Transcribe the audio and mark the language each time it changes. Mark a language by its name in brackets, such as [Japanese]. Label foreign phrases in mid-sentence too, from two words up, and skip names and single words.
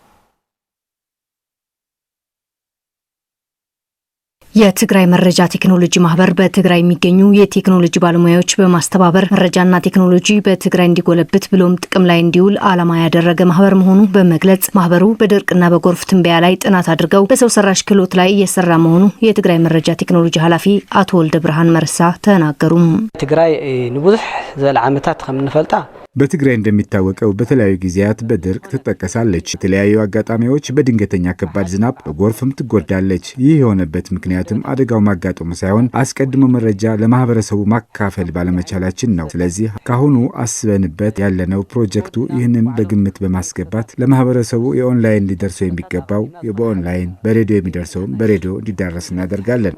[Amharic] የትግራይ መረጃ ቴክኖሎጂ ማህበር በትግራይ የሚገኙ የቴክኖሎጂ ባለሙያዎች በማስተባበር መረጃና ቴክኖሎጂ በትግራይ እንዲጎለብት ብሎም ጥቅም ላይ እንዲውል ዓላማ ያደረገ ማህበር መሆኑ በመግለጽ ማህበሩ በድርቅና በጎርፍ ትንበያ ላይ ጥናት አድርገው በሰው ሰራሽ ክህሎት ላይ እየሰራ መሆኑ የትግራይ መረጃ ቴክኖሎጂ ኃላፊ አቶ ወልደ ብርሃን መርሳ ተናገሩ። [Tigrinya] ትግራይ ንብዙሕ ዘለ ዓመታት ከምንፈልጣ [Amharic] በትግራይ እንደሚታወቀው በተለያዩ ጊዜያት በድርቅ ትጠቀሳለች። የተለያዩ አጋጣሚዎች በድንገተኛ ከባድ ዝናብ በጎርፍም ትጎዳለች። ይህ የሆነበት ምክንያትም አደጋው ማጋጠሙ ሳይሆን አስቀድሞ መረጃ ለማህበረሰቡ ማካፈል ባለመቻላችን ነው። ስለዚህ ካሁኑ አስበንበት ያለነው ፕሮጀክቱ ይህንን በግምት በማስገባት ለማህበረሰቡ የኦንላይን ሊደርሰው የሚገባው በኦንላይን፣ በሬዲዮ የሚደርሰውም በሬዲዮ እንዲዳረስ እናደርጋለን።